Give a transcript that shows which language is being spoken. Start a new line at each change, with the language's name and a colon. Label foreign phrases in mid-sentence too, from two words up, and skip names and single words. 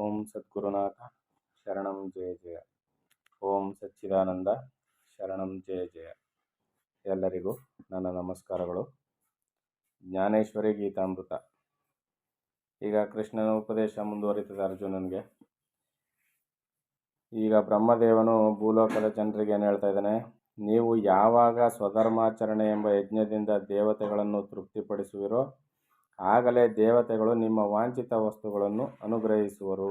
Kannada: ಸದ್ಗುರುನಾಥ ಶರಣಂ ಜಯ ಜಯ. ಓಂ ಸಚ್ಚಿದಾನಂದ ಶರಣಂ ಜಯ ಜಯ. ಎಲ್ಲರಿಗೂ ನನ್ನ ನಮಸ್ಕಾರಗಳು. ಜ್ಞಾನೇಶ್ವರಿ ಗೀತಾಮೃತ. ಈಗ ಕೃಷ್ಣನ ಉಪದೇಶ ಮುಂದುವರಿತದೆ ಅರ್ಜುನನಿಗೆ. ಈಗ ಬ್ರಹ್ಮದೇವನು ಭೂಲೋಕದ ಜನರಿಗೆ ಏನು ಹೇಳ್ತಾ ಇದ್ದಾನೆ, ನೀವು ಯಾವಾಗ ಸ್ವಧರ್ಮಾಚರಣೆ ಎಂಬ ಯಜ್ಞದಿಂದ ದೇವತೆಗಳನ್ನು ತೃಪ್ತಿಪಡಿಸುವಿರೋ ಆಗಲೇ ದೇವತೆಗಳು ನಿಮ್ಮ ವಾಂಛಿತ ವಸ್ತುಗಳನ್ನು ಅನುಗ್ರಹಿಸುವರು.